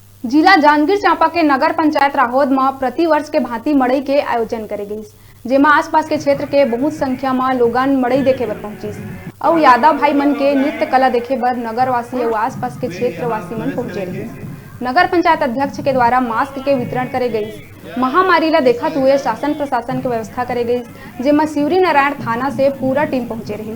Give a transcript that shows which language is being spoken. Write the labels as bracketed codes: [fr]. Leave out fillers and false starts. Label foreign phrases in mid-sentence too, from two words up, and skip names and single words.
[hne] जिला जांजगीर चांपा के नगर पंचायत राहोद में प्रतिवर्ष के भांति मड़ई के आयोजन करे गई, जेमा आसपास के क्षेत्र के बहुत संख्या में लोगन मड़ई देखे बर पहुंचिस और यादव भाई मन के नृत्य कला देखे बर नगरवासी और आसपास के क्षेत्रवासी मन पहुंचे रहे। नगर पंचायत अध्यक्ष के द्वारा मास्क के वितरण करे गई। महामारी ला देखते हुए शासन प्रशासन की व्यवस्था करे गई, जेमा शिवरी नारायण थाना से पूरा टीम पहुंचे रही।